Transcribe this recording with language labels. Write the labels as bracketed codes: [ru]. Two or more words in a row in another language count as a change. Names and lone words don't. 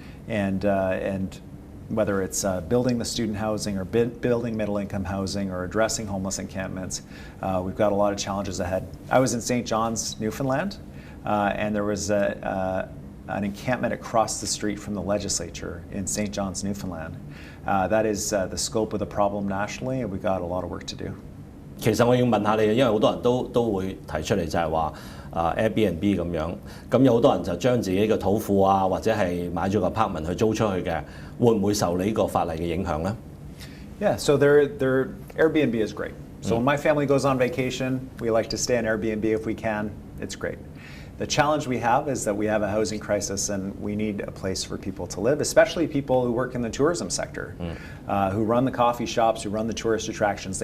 [en] And whether it's building the student housing or building middle-income housing or addressing homeless encampments, we've got a lot of challenges ahead. I was in St. John's, Newfoundland, and there was an encampment across the street from the legislature in St. John's, Newfoundland. That is the scope of the problem nationally, and we've got a lot of work to do. [yue] 其實我要問下你，因為好多人都會提出嚟就係話Airbnb 咁樣，咁有好多人就將自己嘅土庫啊，或者係買咗個 apartment 去租出去嘅，會唔會受你呢個法例嘅影響呢？ [en] Yeah, so their Airbnb is great. So when my family goes on vacation, we like to stay on Airbnb if we can. It's great. The challenge we have is that we have a housing crisis and we need a place for people to live, especially people who work in the tourism sector, who run the coffee shops, who run the tourist attractions.